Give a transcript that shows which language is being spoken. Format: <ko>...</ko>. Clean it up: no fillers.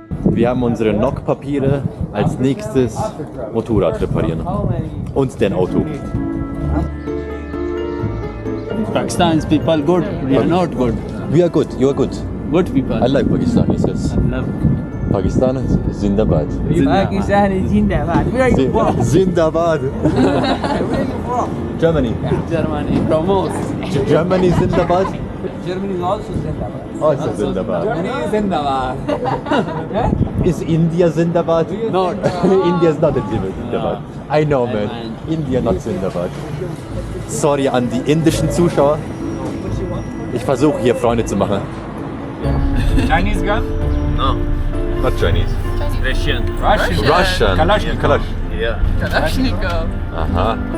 <de>Wir haben unsere NOC-Papiere. Als nächstes Motorrad reparieren. Und den Auto.</de> <en>Pakistan's people good, we are not good. We are good, you are good. Good people. I like Pakistanis, yes. Love. Pakistan, Zindabad. Pakistan is Zindabad. Where are you from? Zindabad. Where are you from? Germany. Germany. Promos. Germany, Zindabad. Germany is also Zindabad. Also Zindabad. Germany is Zindabad. Is India Zindabad? No. India is not in Zindabad. I know, man. India not Zindabad.</en> <de>Sorry an die indischen Zuschauer. Ich versuche hier Freunde zu machen.</de> <en>Chinese girl? No, not Chinese. Russian. Russian. Kalashnikov. Yeah. Kalashnikov. Aha.</en>